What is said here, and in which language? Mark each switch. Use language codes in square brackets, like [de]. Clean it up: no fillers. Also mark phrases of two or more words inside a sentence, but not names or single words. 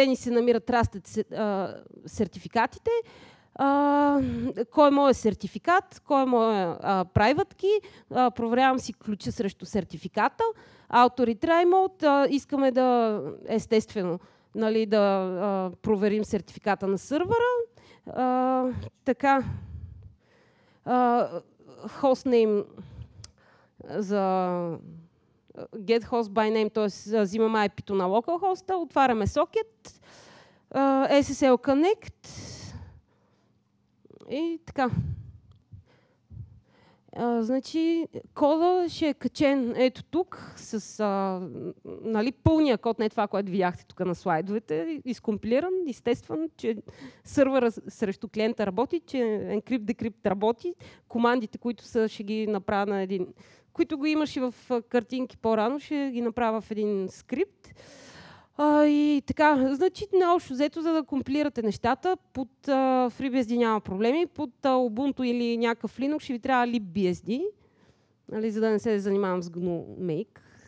[bg] ни се намират Trusted сертификатите, кой е моят сертификат, кой е моят [en] private key, [bg] проверявам си ключа срещу сертификата, [en] auto retry mode, [bg] искаме да, естествено, да проверим сертификата на сървъра, така, hostname за [en] get host by name, [bg] т.е. взимаме IP-то на localhost, отваряме socket, [en] SSL connect [bg] и така. Значи кода ще е качен ето тук с пълния код, не това, което видяхте тук на слайдовете, изкомпилиран, естествен, че сървъра срещу клиента работи, че encrypt-decrypt работи, командите, които ще ги направя на един, които го имаш и в картинки по-рано, ще ги направя в един скрипт. И така, значи наобщо взето, за да компилирате нещата, под FreeBSD няма проблеми, под Ubuntu или някакъв Linux ще ви трябва libBSD, за да не се занимавам с GNU-Make.